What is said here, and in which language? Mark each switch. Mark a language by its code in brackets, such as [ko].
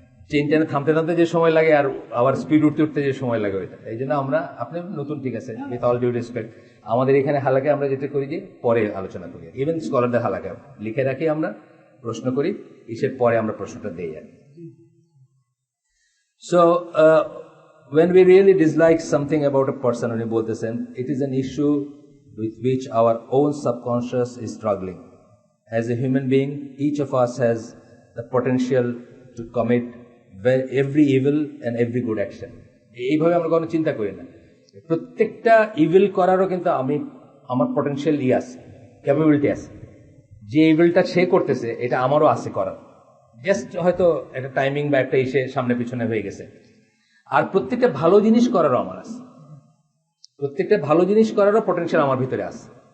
[bn] Chain টেনে থামতে যে সময় লাগে আর আবার স্পিড উঠতে যে সময় লাগে ওইটা। এই জন্য আমরা, আপনি নতুন ঠিক আছে, উইথ অল ডিউ রেসপেক্ট, আমাদের এখানে হালাকে আমরা যেটা করি যে পরে আলোচনা করি, ইভেন স্কলারদের হালাকে লিখে রাখি, আমরা প্রশ্ন করি, ইসের পরে আমরা প্রশ্নটা দেই আর। [en] So, when we really dislike something about a person, [bn] উনি বলতেছেন, [en] it is an issue with which our own subconscious is struggling. As a human being, each of us has the potential to commit every evil and every good action. [bn] এইভাবে আমরা কোনো চিন্তা করি না। প্রত্যেকটা evil করারও কিন্তু আমার পটেনশিয়াল আছে, ক্যাপাবিলিটি আছে। যে ইভিলটা সে করতেছে এটা আমারও আছে করার, জাস্ট হয়তো একটা টাইমিং বা একটা ইসে সামনে পিছনে হয়ে গেছে। আর প্রত্যেকটা ভালো জিনিস করারও আমার আছে, প্রত্যেকটা ভালো জিনিস করারও পটেনশিয়াল আমার ভিতরে আছে।